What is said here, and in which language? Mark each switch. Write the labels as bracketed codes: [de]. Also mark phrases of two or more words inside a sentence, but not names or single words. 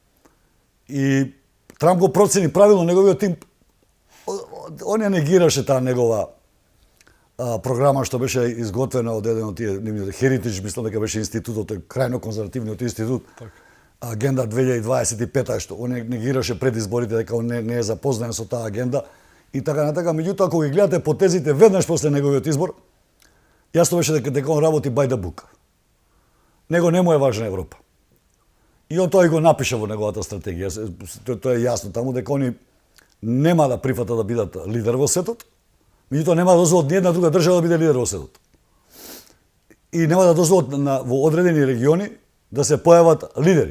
[mk] И Трамп го процени правилно, неговиот тим, он ја негираше таа негова програма што беше изготвена од еден од тие Heritage, мислам дека беше институтот, тој крајно конзервативниот институт. Агенда 2025, што он негираше пред изборите дека он не е запознаен со таа агенда и така натака. Меѓутоа, ако ги гледате потезите веднаш после неговиот избор, јасно беше дека он работи [en] by the book. [mk] Него не му е важна Европа. И он тоа и го напиша во неговата стратегија. Тоа е јасно таму дека они нема да прифатат да бидат лидер во светот, меѓутоа нема да дозволат ни една друга држава да биде лидер во светот. И нема да дозволат во одредени региони да се појават лидери.